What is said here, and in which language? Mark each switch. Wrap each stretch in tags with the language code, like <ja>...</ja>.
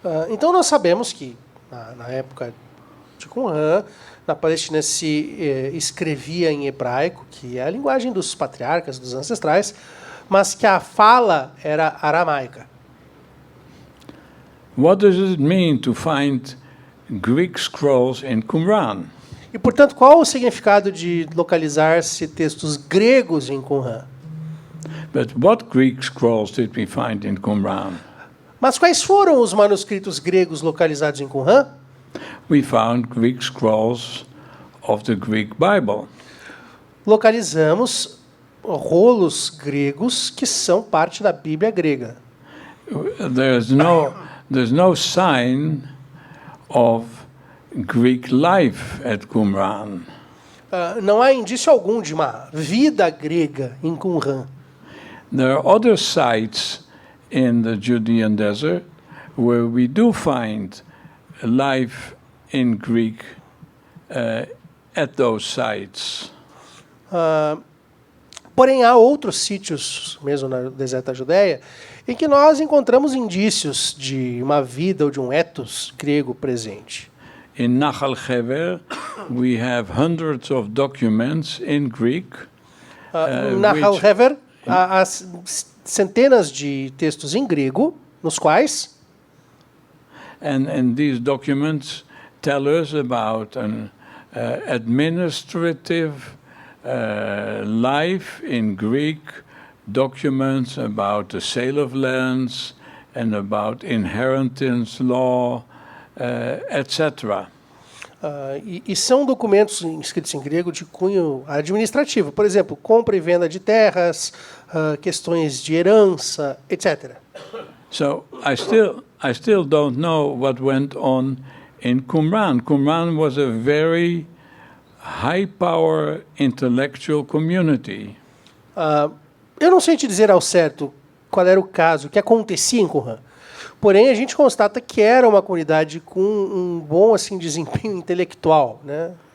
<pt>Então nós sabemos que na época de Qumran, na Palestina se escrevia em hebraico, que é a linguagem dos patriarcas, dos ancestrais, mas que a fala era aramaica.</pt> <en>What does it mean to find Greek scrolls in Qumran?</en> <pt>E E, portanto, qual o significado de localizar-se textos gregos em Qumran?</pt> <en>But what Greek scrolls did we find in Qumran?</en> <pt>Mas quais foram os manuscritos gregos localizados em Qumran?</pt> <en>We found Greek scrolls of the Greek Bible.</en> <pt>Localizamos rolos gregos que são parte da Bíblia grega.</pt> <en>There's no sign of Greek life at Qumran.</en> <pt>Não há indício algum de uma vida grega em Qumran.</pt> <en>There are other sites in the Judean desert where we do find life in Greek at those sites.</en> <pt>Porém, há outros sítios, mesmo no deserto da Judeia, em que nós encontramos indícios de uma vida ou de um ethos grego presente.</pt> <en>In Nachal Hever, we have hundreds of documents in Greek.</en> <pt>Nahal Hever, há centenas de textos em grego, nos quais...</pt> <en>And these documents tell us about an administrative life in Greek, documents about the sale of lands and about inheritance law, etc.</en> <pt>E são documentos escritos em grego de cunho administrativo. Por exemplo, compra e venda de terras, questões de herança, etc.</pt> <en>So I still don't know what went on in Qumran. Qumran was a very high-power intellectual community.</en> <pt>Eu não sei te dizer ao certo qual era o caso, o que acontecia em Qumran. Porém, a gente constata que era uma comunidade com um bom assim, desempenho intelectual, né?</pt>